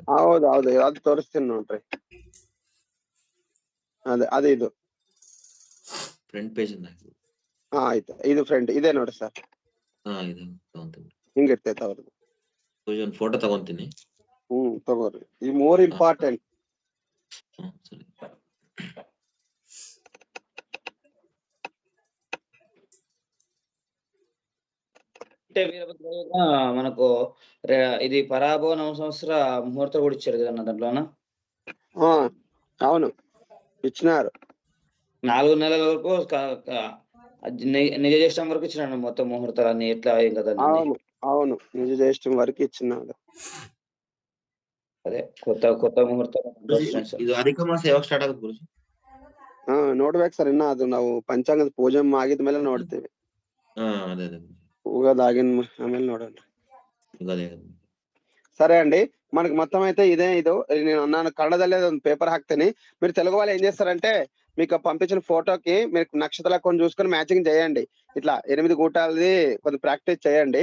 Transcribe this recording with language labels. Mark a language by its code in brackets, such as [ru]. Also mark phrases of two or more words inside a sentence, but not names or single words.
[kn] ಹೌದು, ಅದು ತೋರಿಸ್ತೀನಿ ನೋಡ್ರಿ. ಅದು ಇದು [en] front page [kn] ಆಯ್ತು, ಇದು ಫ್ರಂಟ್ ಇದೆ ನೋಡಿ ಸರ್. ಇದು ತಗೊಂತೀನಿ, ಹಿಂಗಿರ್ತೈತೆ ಅವ್ರದ್ದು. ಒಂದು ಫೋಟೋ ತಗೊಂತೀನಿ. ತಗೋರಿ, ಈ [en] more important. [te] సరే. మనకు ఇది పరాభవ నవ సంవత్సర ముహూర్తం కూడా ఇచ్చారు కదా దాంట్లోనా? అవును, ఇచ్చినారు. 4 నెలల వరకు నిజ జ్యేష్టం వరకు ఇచ్చినాడు మొత్తం ముహూర్తాలన్నీ, ఎట్లా ఏం కదా? అవును, నిజ జ్యేష్టం వరకు ఇచ్చినాడు. [kn] ಅದೇ ಕೊತ್ತ ಮುಹೂರ್ತ. ಇದು ಅಧಿಕ ಮಾಸ ಯಾವಾಗ ಸ್ಟಾರ್ಟ್ ಆಗುತ್ತೆ ಗುರುಜಿ? ನೋಡ್ಬೇಕು ಸರ್, ಇನ್ನ ಅದು ನಾವು ಪಂಚಾಂಗದ ಪೂಜೆ ಆಗಿದ್ಮೇಲೆ ನೋಡ್ತೀವಿ. [te] అదే [kn] ಉಗಾದಾಗಿನ ಆಮೇಲೆ ನೋಡೋಣ. [te] సరే అండి, మనకి మొత్తం అయితే ఇది నేను అన్నాను, [kn] ಕನ್ನಡದಲ್ಲೇ ಒಂದು ಪೇಪರ್ ಹಾಕ್ತೀನಿ. [te] మీరు తెలుగు వాళ్ళు ఏం చేస్తారంటే, మీకు పంపించిన ఫోటోకి మీరు నక్షత్రాలు కొన్ని చూసుకొని మ్యాచింగ్ చేయండి. ఇట్లా 8 కూటాలది కొంచెం ప్రాక్టీస్ చేయండి.